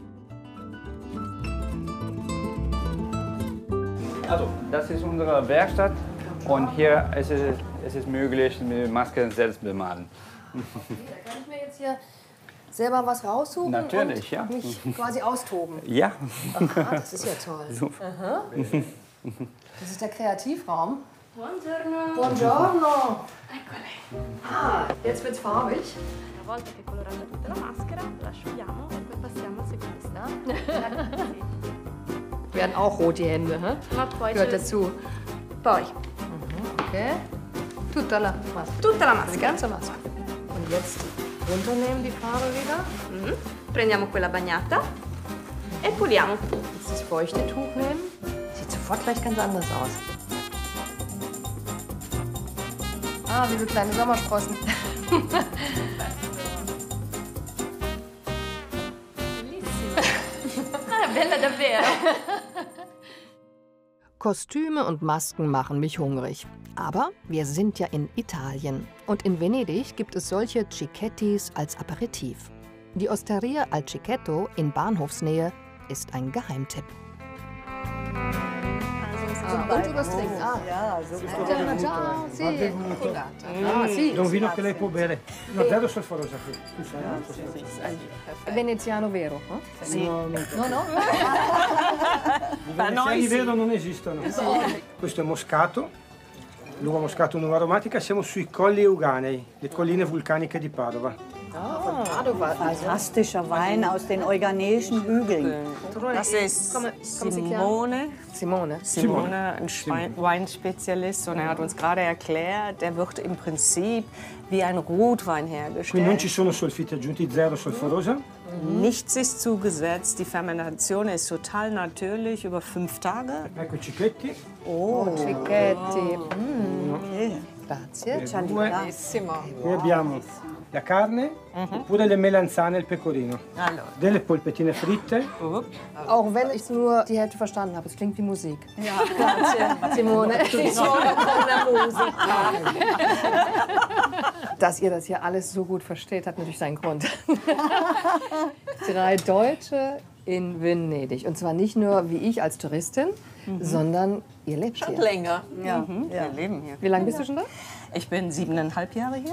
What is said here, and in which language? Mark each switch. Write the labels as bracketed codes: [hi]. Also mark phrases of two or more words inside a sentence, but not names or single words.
[de] Also, das ist unsere Werkstatt und hier ist es möglich, die Maske selbst bemalen. Kann ich mir jetzt hier selber was raussuchen Natürlich, und ja. mich quasi austoben? Ja. Aha, das ist ja toll. Super. Aha. Das ist der Kreativraum. [it] Buongiorno. Buongiorno. Eccole. [de] Ah, jetzt wird's farbig. [it] Una volta che colorata tutta la maschera, la asciughiamo e poi passiamo al secondo step. [de] Werden auch rot die Hände, hä? Gehört dazu. [it] Poi. Okay. Tutta la Maske. Tutta la maschera. [de] Die ganze Maske. Und jetzt runternehmen die Farbe wieder. [it] Prendiamo quella bagnata e puliamo. [de] Jetzt das feuchte Tuch nehmen. Sieht sofort gleich ganz anders aus. Ah, wie so kleine Sommersprossen. [it] Bella davvero. [de] Kostüme und Masken machen mich hungrig. Aber wir sind ja in Italien. Und in Venedig gibt es solche Cicchettis als Aperitif. Die Osteria al Cicchetto in Bahnhofsnähe ist ein Geheimtipp. Und übers Trinken. Ah. Ja, so [it] Ciao, sì. Ah, sì. Un vino che lei può bere. No, zero solforosa qui. Veneziano vero? Sì. No, no. I veneziani vero non esistono. Questo è moscato, l'uva moscato un'uva aromatica. Siamo sui Colli Euganei, le colline vulcaniche di Padova. [de] Fantastischer Wein aus den euganeischen Hügeln. Das ist Simone, ein Weinspezialist, und er hat uns gerade erklärt, der wird im Prinzip wie ein Rotwein [it] Qui non [de] hergestellt. [it] ci sono solfiti aggiunti, zero solforosa. [de] Nichts ist zugesetzt, die Fermentation ist total natürlich über 5 Tage. [it] Ecco i cicchetti. Oh, Cicchetti. Okay. Grazie. Bellissimo. Qui abbiamo la carne oppure le melanzane e il pecorino. Delle polpettine fritte. [de] Auch wenn ich nur die Hälfte verstanden habe, es klingt wie Musik. Ja, [it] grazie. Simone. Simone con la musica. [de] Dass ihr das hier alles so gut versteht, hat natürlich seinen Grund. 3 Deutsche in Venedig. Und zwar nicht nur wie ich als Touristin, sondern ihr lebt Schon hier. länger. Ja, wir leben hier. Wie lange bist du schon da? Ich bin 7,5 Jahre hier.